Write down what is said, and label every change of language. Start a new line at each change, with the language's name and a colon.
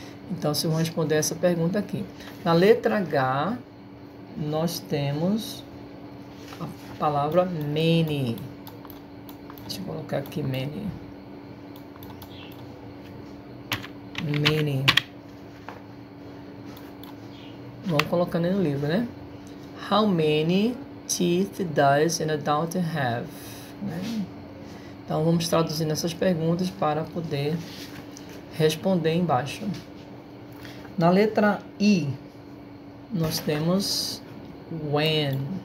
Portuguese: Então, vocês vão responder essa pergunta aqui. Na letra H, nós temos a palavra many. Deixa eu colocar aqui many. Many. Vamos colocando no livro, né?
English: How many teeth does an adult have?
Portuguese: Né? Então, vamos traduzindo essas perguntas para poder responder embaixo. Na letra I, nós temos when.